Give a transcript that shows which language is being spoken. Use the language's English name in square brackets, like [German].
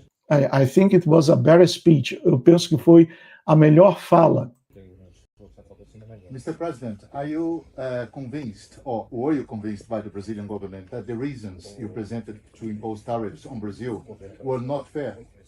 [English] I think it was a better speech. [Portuguese] Eu penso que foi a melhor fala. [English] Mr. President, are you convinced, or were you convinced by the Brazilian government that the reasons you presented to impose tariffs on Brazil were not fair?